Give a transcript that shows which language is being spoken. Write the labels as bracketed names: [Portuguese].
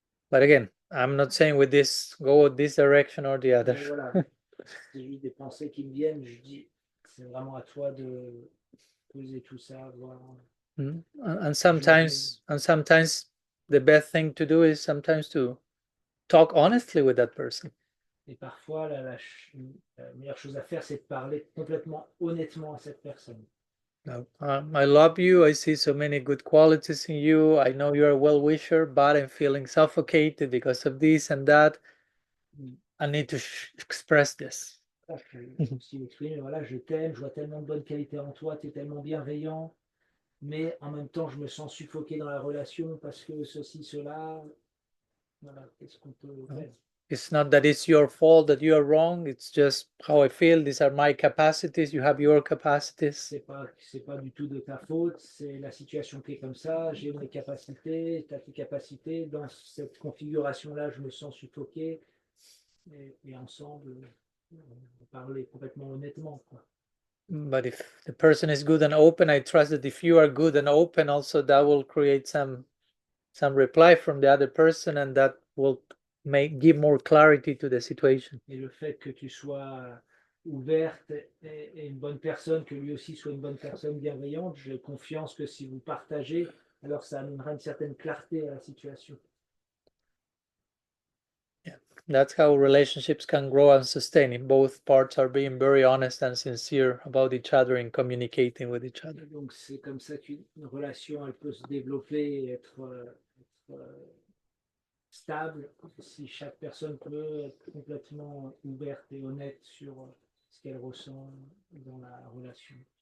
[English] But again, I'm not saying with this go this direction or the other. [French] Mais voilà, c'est juste des pensées qui me viennent. Je dis, c'est vraiment à toi de poser tout ça, voir. [English] And sometimes the best thing to do is sometimes to talk honestly with that person. [French] Et parfois, la meilleure chose à faire, c'est de parler complètement honnêtement à cette personne. [English] I love you. I see so many good qualities in you. I know you're a well-wisher, but I'm feeling suffocated because of this and that. I need to express this. [French] Si m'exprimer, voilà, je t'aime, je vois tellement de bonnes qualités en toi, tu es tellement bienveillant, mais en même temps, je me sens suffoqué dans la relation parce que ceci, cela. Voilà, qu'est-ce qu'on peut faire? [English] It's not that it's your fault that you are wrong. It's just how I feel. These are my capacities. You have your capacities. [French] C'est pas du tout de ta faute. C'est la situation qui est comme ça. J'ai mes capacités, tu as tes capacités. Dans cette configuration-là, je me sens suffoqué. Et ensemble, on parler complètement honnêtement, quoi. [English] But if the person is good and open, I trust that if you are good and open, also that will create some reply from the other person, and that will give more clarity to the situation. [French] Et le fait que tu sois ouverte et une bonne personne, que lui aussi soit une bonne personne bienveillante, j'ai confiance que si vous partagez, alors ça amènera une certaine clarté à la situation. [English] Yeah, that's how relationships can grow and sustain if both parts are being very honest and sincere about each other and communicating with each other. [French] Donc c'est comme ça qu'une relation elle peut se développer et être stable si chaque personne peut être complètement ouverte et honnête sur ce qu'elle ressent dans la relation.